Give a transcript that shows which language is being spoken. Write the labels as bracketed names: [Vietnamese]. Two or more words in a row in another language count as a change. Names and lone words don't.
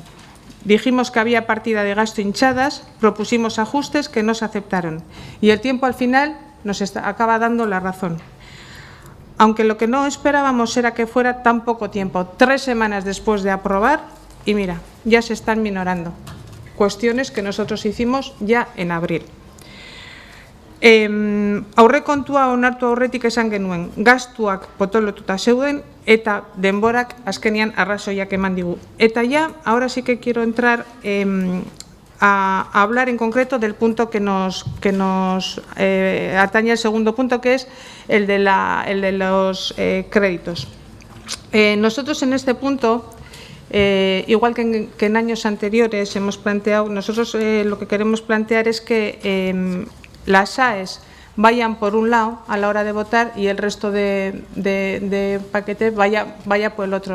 [Spanish] Dijimos que había partida de gasto hinchadas, propusimos ajustes que no se aceptaron y el tiempo al final nos acaba dando la razón. Aunque lo que no esperábamos era que fuera tan poco tiempo, 3 semanas después de aprobar, y mira, ya se están minorando. Cuestiones que nosotros hicimos ya en abril. [Basque] Aurrekontua onartu aurretik esan genuen, gastuak potolotuta zeuden eta denborak azkenean arrazoiak eman digu. [Spanish] Eta ya, ahora sí que quiero entrar a hablar en concreto del punto que nos atañe al segundo punto, que es el de los créditos. Nosotros en este punto, igual que en años anteriores hemos planteado, nosotros lo que queremos plantear es que las AES vayan por un lado a la hora de votar y el resto de paquete vaya por el otro.